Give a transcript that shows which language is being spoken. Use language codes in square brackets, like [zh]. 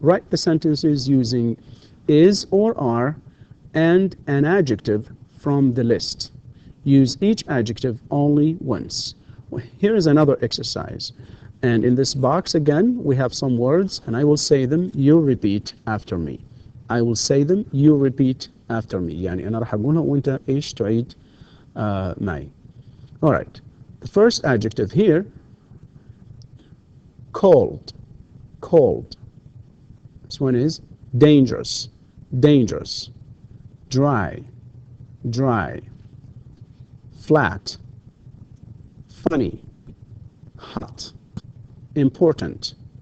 [en] Write the sentences using is or are and an adjective from the list. Use each adjective only once. Well, here is another exercise. And in this box again, we have some words, and I will say them, you repeat after me. I will say them, you repeat after me. [ar] يعني أنا راح أقولها وأنت إيش تعيد معي. [en] All right. The first adjective here, cold. Cold. This one is dangerous. Dangerous. Dry. Dry. Flat. Funny. Hot. Important.